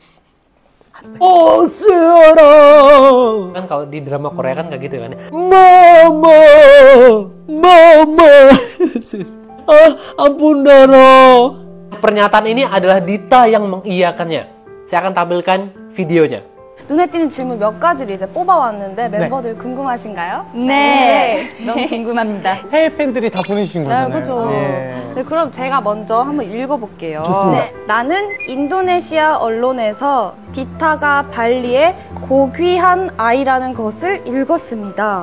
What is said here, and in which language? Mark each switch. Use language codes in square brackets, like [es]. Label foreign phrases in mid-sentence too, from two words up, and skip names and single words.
[id] Oh seorang. Kan kalau di drama Korea kan kayak gitu kan. Mama. Ampun Doro. Pernyataan ini adalah Dita yang mengiyakannya. saya akan tampilkan videonya. [ko] 눈에 띄는 질문 몇 가지를 이제 뽑아왔는데 멤버들 궁금하신가요? 네, 너무 궁금합니다. 해외 팬들이 다 보내주신 거잖아요. 네, 그렇죠. 네, 그럼 제가 먼저 한번 읽어볼게요. 좋습니다. 네, 나는 인도네시아 언론에서 디타가 발리의 고귀한 아이라는 것을 읽었습니다.